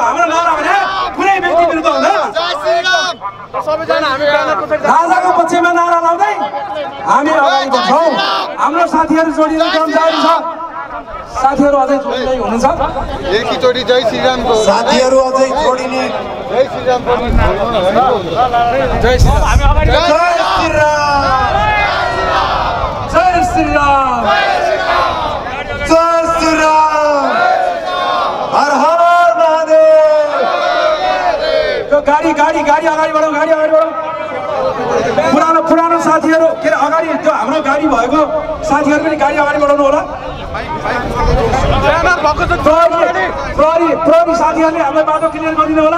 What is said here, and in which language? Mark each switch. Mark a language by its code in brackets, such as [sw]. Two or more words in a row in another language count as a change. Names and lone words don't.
[ne] हाम्रो नारा भने कुनै व्यक्ति विरुद्ध हुँदैन, राजाको पक्षमा नारा लाउँदै हामी अगाडि बढ्छौँ। हाम्रो साथीहरू जोडिने क्रम जारी छ। साथीहरू अझै जोडिँदै हुनुहुन्छ। एकैचोटि जय श्रीरामको साथीहरू अझै जोडिने जय श्रीराम जय श्रीराम, जय श्रीराम, जय श्रीराम, जय श्रीराम, हर हर महादेव। यो गाडी गाडी गाडी अगाडि बढौँ, गाडी अगाडि बढौँ। पुरानो पुरानो साथीहरू के अरे अगाडि त्यो हाम्रो गाडी भएको साथीहरू पनि गाडी अगाडि बढाउनु होला। प्रहरी साथीहरूले हामीलाई बाटो क्लियर गरिदिनु होला।